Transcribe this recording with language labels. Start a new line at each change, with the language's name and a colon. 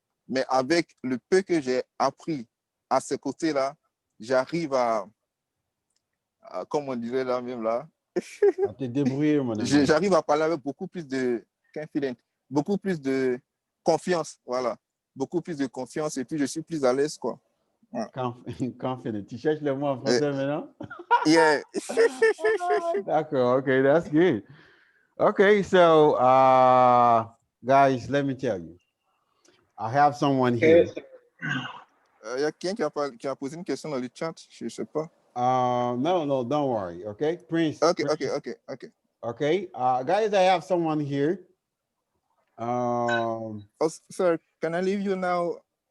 French: Mais avec le peu que j'ai appris à ce côté-là, j'arrive à comme on dirait là même là, à te débrouiller, mon ami. J'arrive à parler avec beaucoup plus de confidence, beaucoup plus de confiance, voilà. Beaucoup plus de confiance et puis je suis plus à l'aise, quoi. Voilà.
English: Confident.
French: Tu cherches le mot en français maintenant?
English: Yeah.
French: D'accord,
English: okay, that's good. Okay, so guys, let me tell you. I have someone here.
French: Il y a quelqu'un qui a posé une question dans le chat, je ne sais pas.
English: No, don't worry. Okay, Prince. Okay. Okay, guys, I have someone here. Oh, sir, can I leave you now?